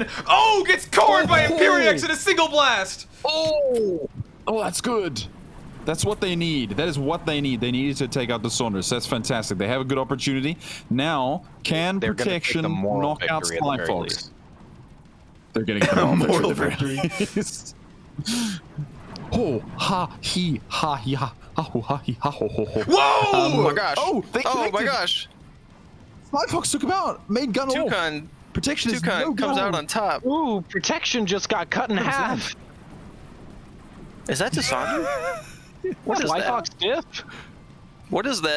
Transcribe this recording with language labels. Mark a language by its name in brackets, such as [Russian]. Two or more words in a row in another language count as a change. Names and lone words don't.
[English] Oh, gets cored by Imperiex in a single blast. Oh, that's good. That's what they need. That is what they need. They needed to take out the Saunders. That's fantastic. They have a good opportunity. Now, can They're gonna take protection the moral knock out victory at the very Slyfox? least. They're getting the Moral victory. Oh, ha, he, ha, he, ha, ha, ho, ha, he, ha, ho, ho, ho. Whoa! Oh my gosh. Oh, they Oh my connected. gosh. Slyfox took him out. Made gun off. Toucan Protection is no comes go. out on top. Ooh, protection just got cut in half. Is that Dissonder? What is Slyfox that? stiff? What is that